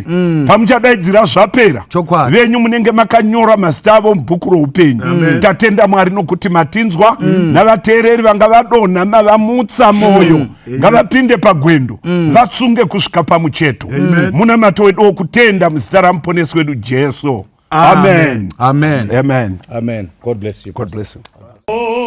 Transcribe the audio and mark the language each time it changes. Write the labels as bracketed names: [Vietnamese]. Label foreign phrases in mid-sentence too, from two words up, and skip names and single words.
[Shona] Pamuchadaidzira zvapera, venyu munenge makanyora mazita avo mubhuku roupenyu. Tatenda Mwari nokuti matinzwa, navateereri vanga vadonha mavamutsa mwoyo, ngavapinde pagwendo, vatsunge kusvika pamucheto. Muna mato wedu wokutenda muzita ramuponesi wedu Jesu. Amen. Amen. Amen. [English] Amen. God bless you. God bless you.